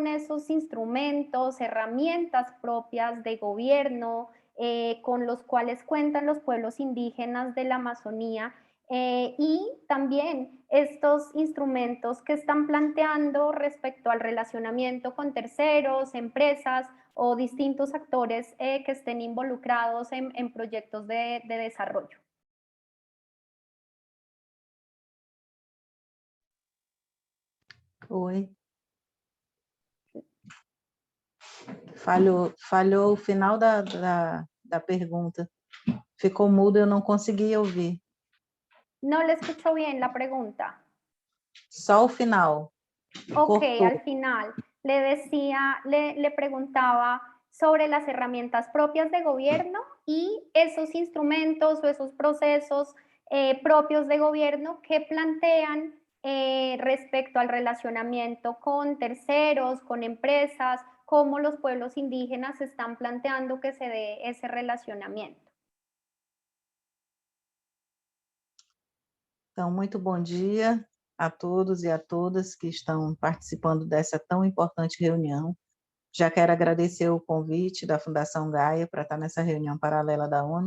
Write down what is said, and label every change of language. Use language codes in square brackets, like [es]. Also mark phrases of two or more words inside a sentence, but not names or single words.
[es] esos instrumentos, herramientas propias de gobierno con los cuales cuentan los pueblos indígenas de la Amazonía y también estos instrumentos que están planteando respecto al relacionamiento con terceros, empresas o distintos actores que estén involucrados en proyectos de desarrollo. [pt] Oi. Falhou o final da pergunta. Ficou mudo, eu não consegui ouvir. [es] No le escucho bien la pregunta. [pt] Só o final. [es] Ok, [pt] Cortou. [es] al final le decía, le preguntaba sobre las herramientas propias de gobierno y esos instrumentos o esos procesos propios de gobierno que plantean respecto al relacionamiento con terceros, con empresas, cómo los pueblos indígenas están planteando que se dé ese relacionamiento. [pt] Então, muito bom dia a todos e a todas que estão participando dessa tão importante reunião. Já quero agradecer o convite da Fundação Gaia para estar nessa reunião paralela da ONU.